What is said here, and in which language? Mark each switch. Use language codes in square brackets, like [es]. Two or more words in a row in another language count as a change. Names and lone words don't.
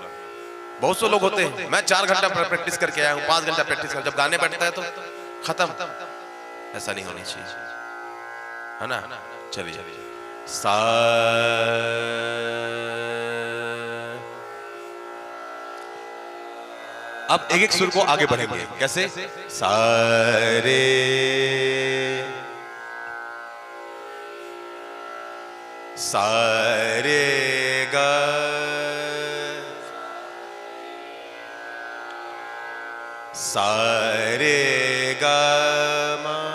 [hi] बहुत से लोग होते हैं, मैं 4 घंटा प्रैक्टिस करके आया हूं, 5 घंटा प्रैक्टिस कर, जब गाने बैठता है तो खत्म। ऐसा नहीं होना चाहिए, है ना? चलिए, सा। अब एक एक सुर को आगे बढ़ेंगे। कैसे? सा रे, सा रे ग, सा रे ग म,